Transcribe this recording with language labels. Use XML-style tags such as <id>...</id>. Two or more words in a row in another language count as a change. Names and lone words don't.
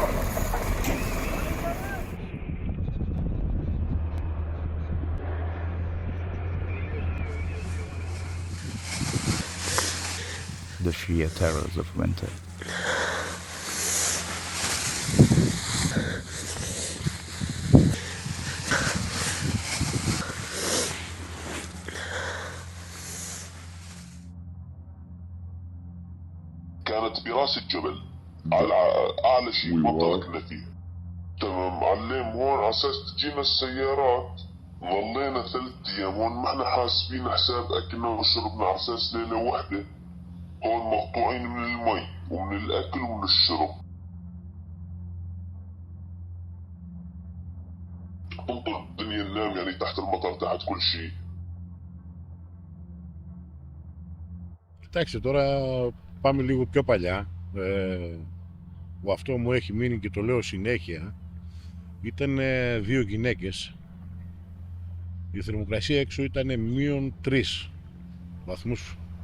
<en>the sheer terrors of winter.</en> <ar>كانت براس الجبل على أعلى شيء منطقة كنا فيه. تمام، علم هون على أساس تجينا السيارات. ظلينا 3 أيام هون ما احنا حاسبين حساب أكلنا وشربنا على أساس ليلة واحدة هون مقطوعين من المي ومن الأكل ومن الشرب. انظر الدنيا ننام يعني تحت المطر تحت كل شيء.</ar> <el>Κοιτάξτε, τώρα πάμε λίγο πιο παλιά. Που αυτό μου έχει μείνει και το λέω συνέχεια. Ήταν 2 γυναίκες. Η θερμοκρασία έξω ήταν -3 βαθμούς.</el>